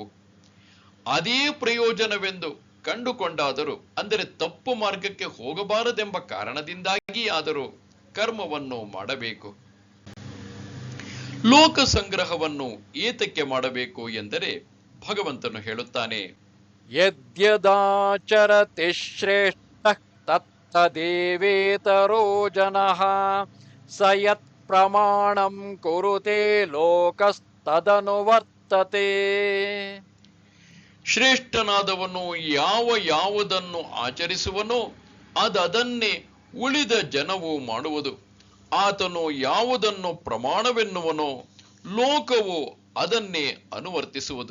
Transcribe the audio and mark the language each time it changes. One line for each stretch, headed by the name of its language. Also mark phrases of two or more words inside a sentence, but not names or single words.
Kannada: ಅದೇ ಪ್ರಯೋಜನವೆಂದು ಕಂಡುಕೊಂಡಾದರೂ, ಅಂದರೆ ತಪ್ಪು ಮಾರ್ಗಕ್ಕೆ ಹೋಗಬಾರದೆಂಬ ಕಾರಣದಿಂದಾಗಿ ಆದರೂ ಕರ್ಮವನ್ನು ಮಾಡಬೇಕು. ಲೋಕ ಸಂಗ್ರಹವನ್ನು ಏತಕ್ಕೆ ಮಾಡಬೇಕು ಎಂದರೆ ಭಗವಂತನು ಹೇಳುತ್ತಾನೆ,
Sanskrit: ಯದ್ಯದಾಚರತಿ ಶ್ರೇಷ್ಠ ತತ್ತದೇವೇತರೋ ಜನಃ ಸ ಯತ್ ಪ್ರಮಾಣಂ ಕುರುತೆ ಲೋಕಸ್ತದನುವರ್ತತೆ.
Kannada: ಶ್ರೇಷ್ಠನಾದವನು ಯಾವುದನ್ನು ಆಚರಿಸುವನೋ ಅದನ್ನೇ ಉಳಿದ ಜನವು ಮಾಡುವುದು. ಆತನು ಯಾವುದನ್ನು ಪ್ರಮಾಣವೆನ್ನುವನೋ ಲೋಕವು ಅದನ್ನೇ ಅನುವರ್ತಿಸುವುದು.